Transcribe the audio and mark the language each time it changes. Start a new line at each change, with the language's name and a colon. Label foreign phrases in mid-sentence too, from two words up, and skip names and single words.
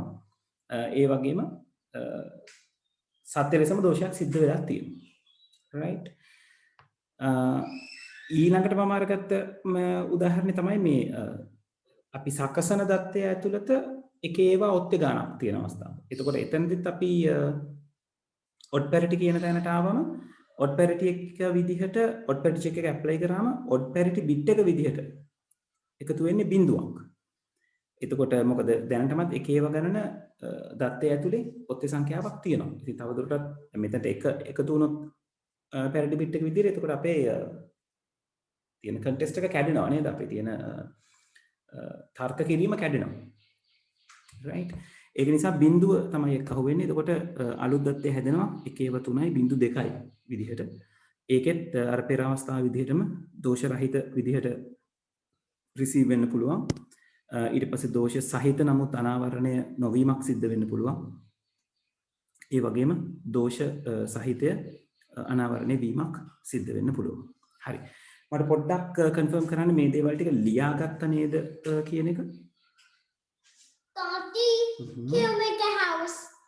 Sinhala: ඒ වගේම සත්‍ය ලෙසම දෝෂයක් සිද්ධ වෙලා තියෙනවා. right ඊළඟට මම අරගත්ත උදාහරණය තමයි මේ අපි සකසන දත්තය ඇතුළත එක ඒවා ඔත්තේ ගණක් තියෙන අවස්ථාව. එතකොට එතනදිත් අපි
English: odd parity
Sinhala: කියන තැනට ආවම
English: odd parity
Sinhala: එක විදිහට
English: odd parity check
Sinhala: එක apply කරාම
English: odd parity bit
Sinhala: එක විදිහට එකතු වෙන්නේ බිඳුවක්. එතකොට මොකද දැනටමත් එක ඒවා ගණන දත්තය ඇතුලේ ඔත්තේ සංඛ්‍යාවක් තියෙනවා. ඉතින් තවදුරටත් මෙතනට එකතු වුණොත්
English: parity bit
Sinhala: එක විදිහට එතකොට අපේ තියෙන contest එක කැඩෙනවා නේද? අපේ තියෙන තර්ක කිරීම කැඩෙනවා. right ඒක නිසා බිඳුව තමයි එක්ක අහුවෙන්නේ. එතකොට අලුත් දත්තය හැදෙනවා 1.3.2 විදිහට. ඒකෙත් අර පෙර අවස්ථාව විදිහටම දෝෂ රහිත විදිහට රිසීව් වෙන්න පුළුවන්. ඊට පස්සේ දෝෂ සහිත නමුත් අනාවරණය නොවීමක් සිද්ධ වෙන්න පුළුවන්. ඒ වගේම දෝෂ සහිතය අනාවරණය වීමක් සිද්ධ වෙන්න පුළුවන්. හරි. මට පොඩ්ඩක් කන්ෆර්ම් කරන්න මේ දේවල් ටික ලියාගත්ත නේද කියන එක.
English: Tati, can you make a house?